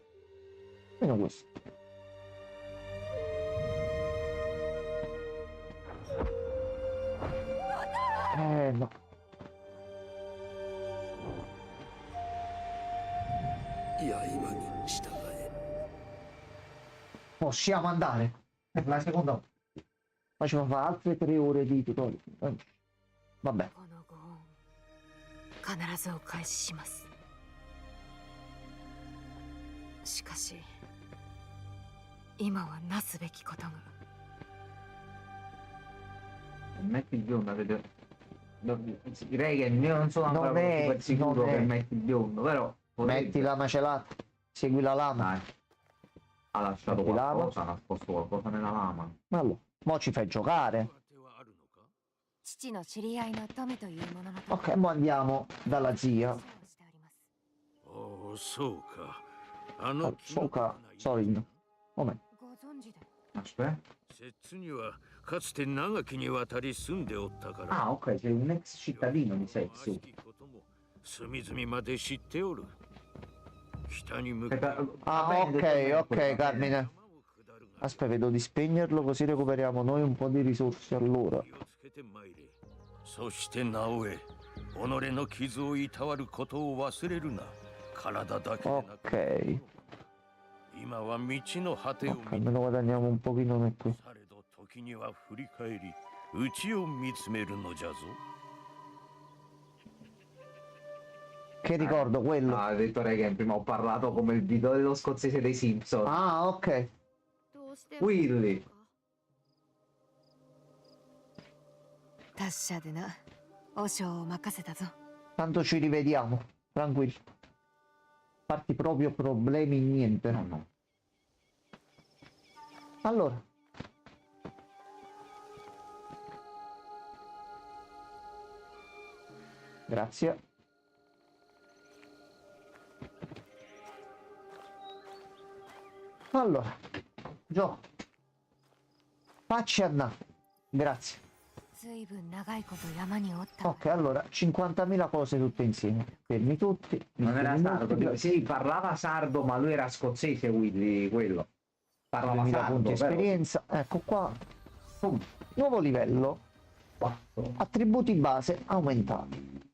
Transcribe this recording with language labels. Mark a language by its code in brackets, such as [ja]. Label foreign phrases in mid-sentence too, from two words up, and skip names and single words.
[it] Meno questo. No. Possiamo andare per la seconda volta. Facciamo fare altre 3 ore di tutorial. Vabbè. [ja] このご恩必ずお返しします。しかし今はなすべきことが。 [it] Metti il biondo, Regen, io non sono ancora super sicuro che metti il biondo, però Metti la macelata, segui la lama. Dai. Ha lasciato Metti qualcosa, ha nascosto qualcosa nella lama. Allora, mo ci fai giocare. [ja] 父の知り合いの富というものの [it] Ok, mo andiamo dalla zia. [ja] おお、そうか。あ Ah, の [it] so ca... Sorry. Momento. [ja] ご存知で [it] Aspetta. [ja] 摂津にはかつて長きにわたり住んでおったから。 [it] Ah, ok, sei un ex cittadino di Setsu. [ja] 隅々まで知っておる。北に向か [it] Ah, ok, ok, Carmine. Aspetta, vedo di spegnerlo così recuperiamo noi un po' di risorse allora. [ja] そしてなおえ、己の傷をいたわることを忘れるな。体だけでなく。 [it] Ok. [ja] 今は道の果てを [it] Ok, almeno guadagniamo un pochino noi qui. [ja] されど時には振り返り、内を見つめるのじゃぞ。 [it] Che ricordo quello? Ah, ha detto Regen, prima ho parlato come il video dello scozzese dei Simpson. Ah, ok. [ja] どうして [it] Willy. [ja] 達者でな和尚を任せたぞ。 [it] Tanto ci rivediamo, tranquillo. Farti proprio problemi niente. No, no. Allora. Grazie. Allora, Gio. Facci andare. Grazie. [ja] ずいぶん長いこと山におったが [it] Ok, allora 50.000 cose tutte insieme. Fermi tutti. Non era fermi sardo, tutti. sì, parlava sardo, ma lui era scozzese, Willy, quello. Parlava 2000 sardo, punti però. esperienza. Ecco qua. Nuovo livello. Attributi base aumentati.